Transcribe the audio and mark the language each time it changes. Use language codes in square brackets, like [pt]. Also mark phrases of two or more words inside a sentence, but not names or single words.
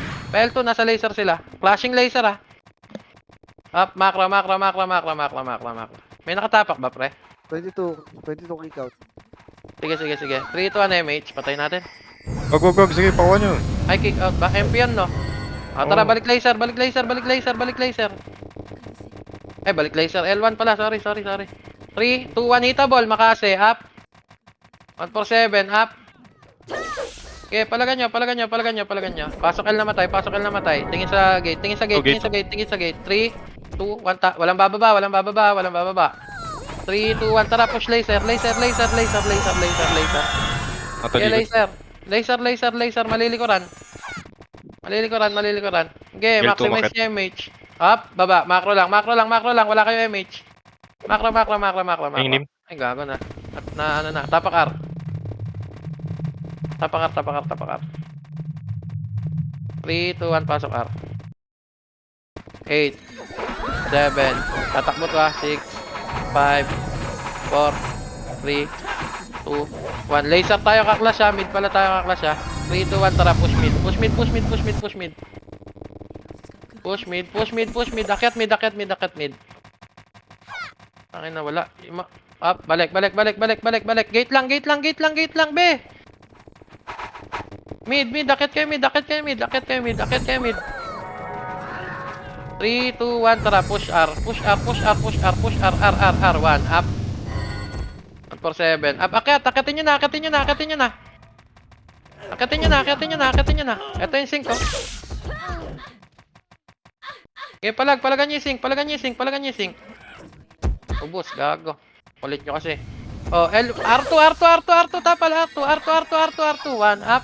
[tl] Pa L2, nasa laser sila. [en] Flashing laser, [tl] ha. [en] Up, macro, macro, macro, macro, macro, macro, macro. [tl] May nakatapak ba, pre? [en] 22 kick out. [tl] Sige, sige, sige. 3, 2, 1, MH. Patay natin. Wag, wag, wag. Sige, pakuha nyo. Ay, [en] kick out [tl] ba? MP yan, no? Ah, tara, Oo. balik laser, balik laser, balik laser, balik laser. Ay, balik laser. L1 pala, sorry, sorry, sorry. [en] 3, 2, 1, hitable, makase, up. 147, up. [tl] Okay, palagan nyo, palagan nyo, palagan nyo, palagan nyo. Pasok L namatay, pasok L namatay. Tingin sa gate, tingin sa gate, Oh, gate. tingin sa gate, tingin sa gate. 3, 2, 1, walang bababa, walang bababa, walang bababa. [en] 3, 2, 1, tara, push laser, laser, laser, laser, laser, laser, laser. Okay, [tl] Natalikod. laser. Laser, laser, laser, malilikuran. Malilikuran, malilikuran. [en] Okay, L2 maximize market. [tl] yung MH. Up, baba, macro lang, macro lang, macro lang, wala kayo MH. [en] Macro, macro, macro, macro, macro. [tl] Ang inim. Ay, gago na. At na, ano na, tapak R. Tapak R, tapak R, tapak R. 3, 2, 1, pasok R. 8, 7, tatakbo to, 6, 5, 4, 3, 2, 1. Laser tayo kaklas, ha. Mid pala tayo kaklas, ha. 3, 2, 1, tara, [en] push mid. Push mid, push mid, push mid, push mid. Push mid, push mid, push mid. [tl] Akyat mid, akyat mid, akyat mid. Tangin na, wala. Up, balik, balik, balik, balik, balik, balik. Gate lang, gate lang, gate lang, gate lang, be. Mid, mid, akyat kayo mid, akyat kayo mid, akyat kayo mid, akyat kayo mid. 3, 2, 1, tara, [en] push R. Push R, push R, push R, push R, R, R, R, 1, up. 147. Up, [tl] akitin nyo na, akitin nyo na, akitin nyo na. Akitin nyo na, akitin nyo na, akitin nyo na. Ito yung sync, oh. Okay, palagan nyo yung sync, palagan nyo yung sync, palagan nyo yung sync. Ubus, gago. Ulit nyo kasi. Oh, R2, R2, R2, R2, tapal, R2, R2, R2, R2, R2, 1, up.